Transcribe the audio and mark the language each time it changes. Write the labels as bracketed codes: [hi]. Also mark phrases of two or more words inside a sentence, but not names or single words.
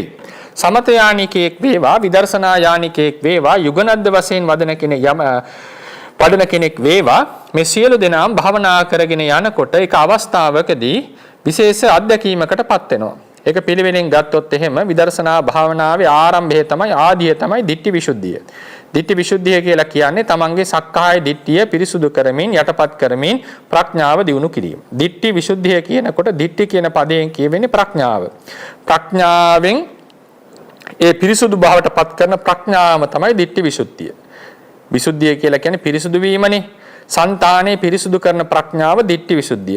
[si] සමත යානිකයෙක් වේවා විදර්ශනා යානිකයෙක් වේවා යුගනද්ද වශයෙන් වඩන කෙනෙක් වේවා මේ සියලු දෙනාම භාවනා කරගෙන යනකොට ඒක අවස්ථාවකදී විශේෂ අත්දැකීමකටපත් වෙනවා. ඒක පිළිවෙලින් ගත්තොත් එහෙම විදර්ශනා භාවනාවේ ආරම්භය තමයි ආදිය තමයි [pi] ditthi visuddhiය. ditthi visuddhiය [si] කියලා කියන්නේ තමන්ගේ සක්කාය දිට්ඨිය පිරිසුදු කරමින් යටපත් කරමින් ප්‍රඥාව දියුණු කිරීම. [pi] ditthi visuddhiය [si] කියනකොට ditthi කියන පදයෙන් කියවෙන්නේ ප්‍රඥාව. ප්‍රඥාවෙන් ඒ පිරිසුදු භාවයට පත් කරන ප්‍රඥාවම තමයි [pi] ditthi visuddhiය. [si] විසුද්ධිය කියලා කියන්නේ පිරිසුදු වීමනේ. సంతානේ පිරිසුදු කරන ප්‍රඥාව [pi] ditthi visuddhiය.